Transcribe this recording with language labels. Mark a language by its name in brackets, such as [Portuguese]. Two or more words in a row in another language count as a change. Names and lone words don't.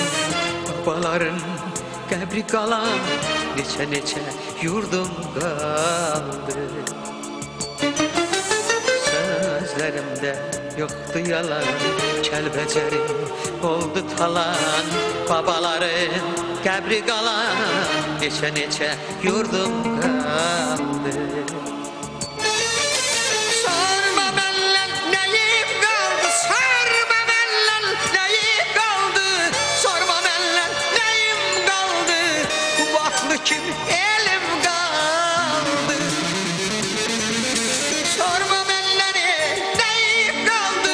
[Azerbaijani] Babaların qəbri qalan, neçə neçə yurdum qaldı. [Turkish] Sözlerimde yoktu yalan, kelbecerim oldu talan. [Azerbaijani] Babaların qəbri qalan, neçə neçə yurdum qaldı. [Turkish] Kim elim kaldı. Sorma benleri neyim kaldı.